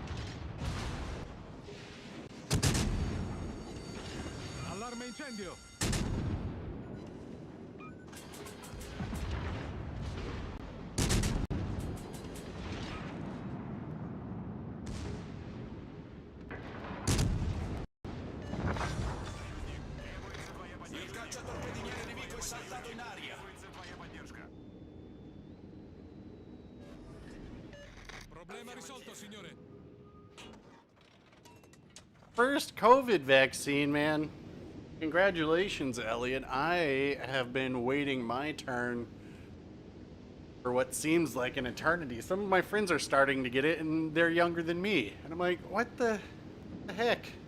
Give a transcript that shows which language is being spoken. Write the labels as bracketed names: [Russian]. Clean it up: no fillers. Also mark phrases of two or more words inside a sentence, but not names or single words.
[Italian] Allarme incendio. [Russian] Требуется твоя поддержка. [Italian] Il cacciatorpediniere nemico è saltato in aria. [Russian] Требуется твоя поддержка. [Italian] Problema risolto, signore. [English] First COVID vaccine, man. Congratulations, Elliot. I have been waiting my turn for what seems like an eternity. Some of my friends are starting to get it, and they're younger than me. And I'm like, what the heck?